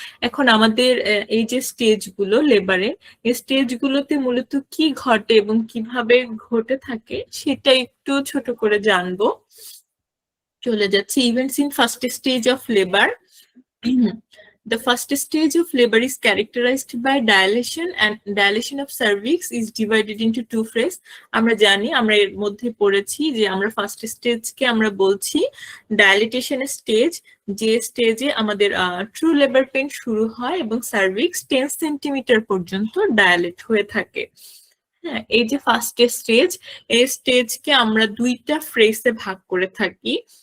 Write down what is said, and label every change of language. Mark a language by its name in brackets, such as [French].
[Bangla] এখন আমাদের এই যে স্টেজ গুলো লেবারের, এই স্টেজ গুলোতে মূলত কি ঘটে এবং কিভাবে ঘটে থাকে সেটা একটু ছোট করে জানবো। চলে যাচ্ছি [English] Events in first stage of labour. The first stage of labor is characterized by dilation, and dilation of cervix is divided into two phases. [Bangla] আমরা জানি, আমরা এর মধ্যে পড়েছি যে আমরা ফার্স্ট স্টেজকে আমরা বলছি ডাইলেটেশন স্টেজ, যে স্টেজে আমাদের ট্রু লেবার পেইন শুরু হয় এবং সার্ভিক্স 10 সেন্টিমিটার পর্যন্ত ডায়ালেট হয়ে থাকে। হ্যাঁ, এই যে ফার্স্ট স্টেজ, এই স্টেজকে আমরা দুইটা ফ্রেজে ভাগ করে থাকি।